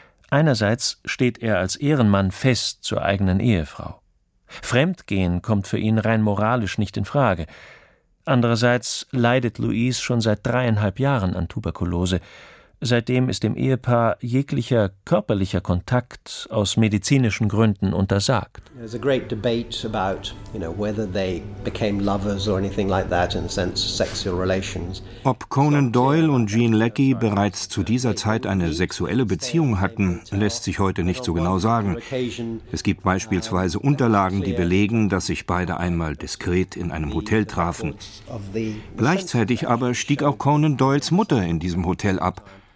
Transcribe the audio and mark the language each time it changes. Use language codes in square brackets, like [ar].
[de] Einerseits steht er als Ehrenmann fest zur eigenen Ehefrau. Fremdgehen kommt für ihn rein moralisch nicht in Frage. Andererseits leidet Louise schon seit 3,5 Jahren an Tuberkulose. Seitdem ist dem Ehepaar jeglicher körperlicher Kontakt aus medizinischen Gründen untersagt. [en] There's a great debate about, you know, whether they became lovers or anything like that in a sense sexual relations. [de] Ob Conan Doyle und Jean Leckie bereits zu dieser Zeit eine sexuelle Beziehung hatten, lässt sich heute nicht so genau sagen. Es gibt beispielsweise Unterlagen, die belegen, dass sich beide einmal diskret in einem Hotel trafen. Gleichzeitig aber stieg auch Conan Doyles Mutter in diesem Hotel ab.